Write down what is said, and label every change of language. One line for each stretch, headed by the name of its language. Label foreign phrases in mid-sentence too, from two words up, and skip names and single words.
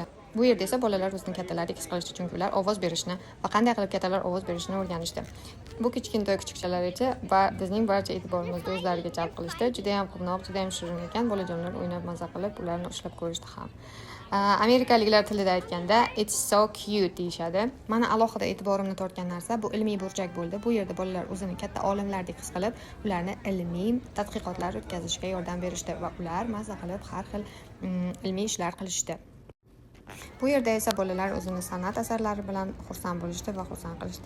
Uzbek: Bu yerda esa bolalar o'zini kattalardek his qilishdi, chunki ular ovoz berishni va qanday qilib kattalar ovoz berishni o'rganishdi. Bu kichkintoy kuchukchalar edi va bizning barcha e'tiborimizni o'zlariga jalb qilishdi. Juda ham quvnoq, juda ham shirin ekan. Bolajonlar o'ynab maza qilib, ularni ushlab ko'rishdi ham. Amerikaliklar tilida aytganda
English: it's so cute
Uzbek: deyishadi. Mana alohida e'tiborimni tortgan narsa bu ilmiy burchak bo'ldi. Bu yerda bolalar o'zini katta olimlardek his qilib, ularni ilmiy tadqiqotlar o'tkazishga yordam berishdi va ular maza qilib har xil ilmiy ishlar qilishdi. Bu yerda esa bolalar o'zini san'at asarlari bilan xursand bo'lishdi va xursand qilishdi.